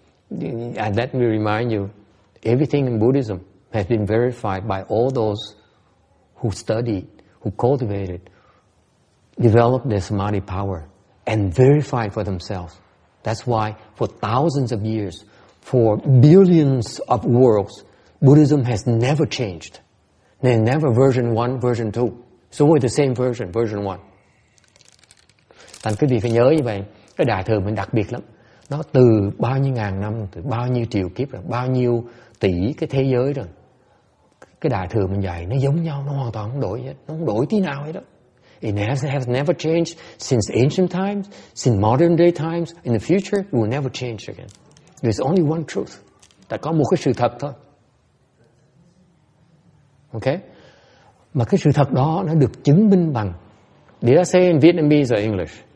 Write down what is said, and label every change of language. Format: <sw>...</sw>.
<en>And let me remind you, everything in Buddhism has been verified by all those who studied, who cultivated, developed their samadhi power, and verified for themselves. That's why for thousands of years, for billions of worlds, Buddhism has never changed. There's never version 1, version 2. It's always the same version, version 1.</en> <vi>Thành quý vị phải nhớ như vậy, cái Đại Thừa mình đặc biệt lắm. Nó từ bao nhiêu ngàn năm, từ bao nhiêu triệu kiếp rồi, bao nhiêu tỷ cái thế giới rồi. Cái Đại Thừa mình dạy nó giống nhau, nó hoàn toàn không đổi hết. Nó không đổi tí nào hết đó.</vi> <en>It has never changed since ancient times, since modern day times. In the future, it will never change again. There's only one truth.</en> <vi>Tại có một cái sự thật thôi. Okay? Mà cái sự thật đó nó được chứng minh bằng.</vi> <en>Did I say in Vietnamese or English?</en>